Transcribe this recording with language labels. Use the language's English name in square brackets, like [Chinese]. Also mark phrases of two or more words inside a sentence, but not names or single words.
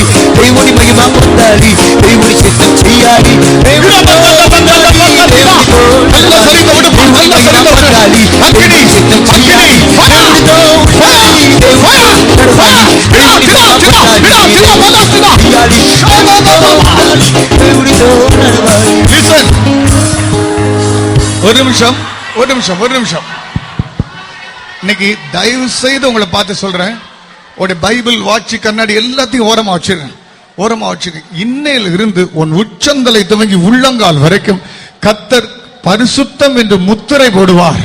[Telugu] దేవుని మహిమ పొందాలి, దేవుని సిద్ధం చేయాలి, దేవునితో ఉండాలి, దేవునితో నడవాలి. దేవుని మహిమ పొందాలి, దేవుని సిద్ధం చేయాలి, దేవునితో ఉండాలి, దేవునితో నడవాలి. దేవుని మహిమ పొందాలి, దేవునితో నడవాలి. [Tamil] ஒரு நிமிஷம் ஒரு நிமிஷம் ஒரு நிமிஷம். இன்னைக்கு தயவு செய்து உங்களை பார்த்து சொல்றேன், உடைய பைபிள், வாட்சி, கண்ணாடி எல்லாத்தையும் ஓரமா வச்சிருங்க, ஓரமா வச்சிருங்க. இன்னையில இருந்து உன் உச்சந்தலை துவங்கி உள்ளங்கால் வரைக்கும் கர்த்தர் பரிசுத்தம் என்று முத்திரை போடுவார்.